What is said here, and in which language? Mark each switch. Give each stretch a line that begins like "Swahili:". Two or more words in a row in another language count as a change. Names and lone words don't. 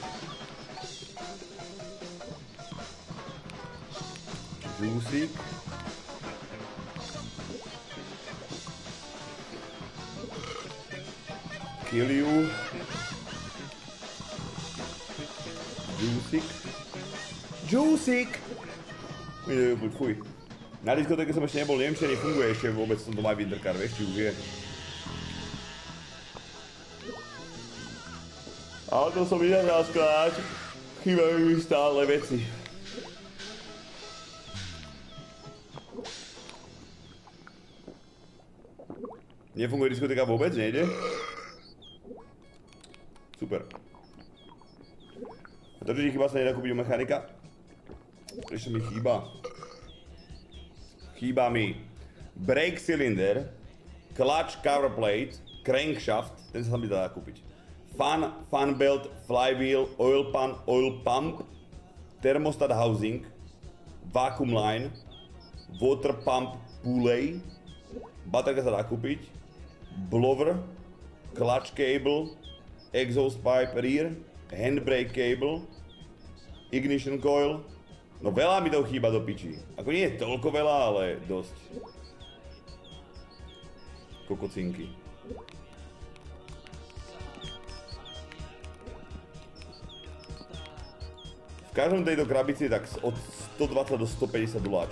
English: Juicy. Kill you. Juicy.
Slovak: Fuj. Na diskotéke som ešte nebol, neviem, či nefunguje ešte vôbec v tomto My Winter Car, vieš, či už je. Ale to som inak skladať, chýbajú mi stále veci. Nefunguje diskotéka vôbec, nejde? Super. A to, že ti chýba, sa nedá kúpiť u mechanika? Ešte mi chýba. Chýba mi
English: brake cylinder, clutch cover plate, crankshaft,
Slovak: ten sa mi dá kúpiť.
English: Fan belt, flywheel, oil pan, oil pump, thermostat housing, vacuum line, water pump pulley,
Slovak: baterka sa dá kúpiť,
English: blower, clutch cable, exhaust pipe rear, handbrake cable, ignition coil.
Slovak: No veľa mi to chýba do piči. Ako nie je toľko veľa, ale dosť. Kokocinky. V každom tejto krabici je tak od 120 do 150 doláčov.